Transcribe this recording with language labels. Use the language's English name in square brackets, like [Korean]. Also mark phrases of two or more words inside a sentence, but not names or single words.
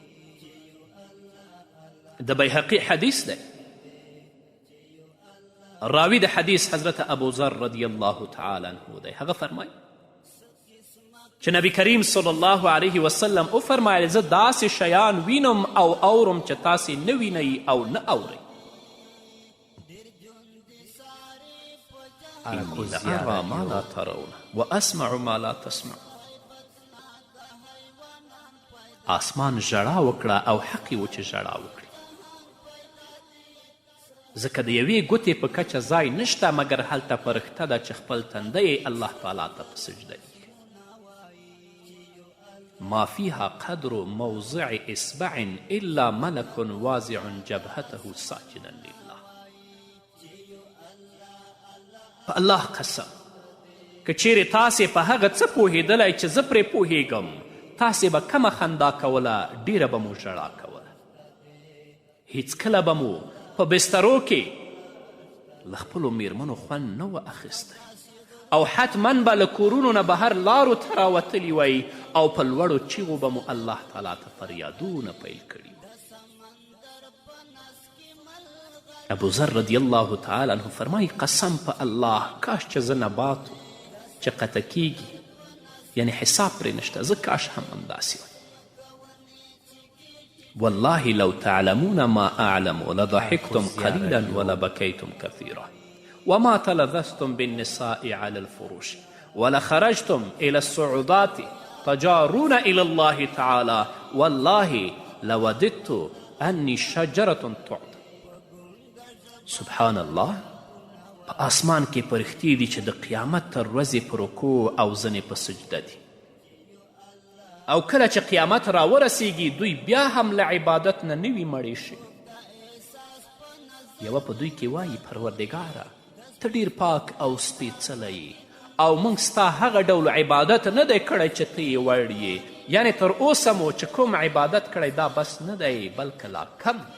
[Pashto] د بیهقي حدیث دی راوی د حدیث حضرت ابو ذر [Arabic] رضی الله تعالی عنه [Pashto] دی هغه فرمایي چې نبی کریم [Arabic] صلی الله علیه وسلم [Pashto] وفرمایل زه داسې شیان وینم او اورم چې تاسې نه وینئ او نه اورئ [Arabic] انی لارى ما لا ترون واسمع ما لا تسمع [Pashto] آسمان ژړا وکړه او حق یې و چې ژړا وکړي ځکه د یوې ګوتې په کچه ځای نشته مګر هلته فرښته ده چې خپل تنده یې الله تعالی ته په سجده [Arabic] ما فيها قدر موضع اصبع الا ملك واضع جبهته ساجدا لله [Pashto] په الله قسم که چیرې تاسې په هغه څه پوهېدلی چې زه پرې پوهېږم تاسې به کمه خندا کوله ډیره به مو ژړا کوله هیڅکله به مو په بسترو کې له خپلو میرمنو خوند نه و اخیستی او حتما به له کورونو نه بهر لارو ته راوتلي وی او په لوړو چیغو به مو الله تعالی ته فریادونه پیل کړي ابو ذر [Arabic] رضی الله تعالی عنه [Pashto] فرمایي قسم په الله کاش چې زه نبات چې قطع کیږي یعنی حساب پرې نشته زه کاش هم همداسې وی [Arabic] والله لو تعلمون ما اعلم لضحكتم قليلا ولبكيتم كثيرا وما تلذذتم بالنساء على الفروش ولخرجتم إلى الصعودات تجارون إلى الله تعالى والله لوددت أني شجرة تعطى سبحان الله [Pashto] په آسمان کې فرښتې دي چې د قیامت تر ورځې په رکوع او ځنې په سجده دي او کله چې قیامت راورسیږي دوی بیا هم له عبادت نه نوي مړې شي یوه په دوی کې وایي پروردګاره ته ډیر پاک او سپېڅلی او موږ ستا هغه ډول عبادت نه دی کړی چې ته یې وړ یې یعنې تر اوسه مو چې کوم عبادت کړی دا بس نه دی بلکې لا کم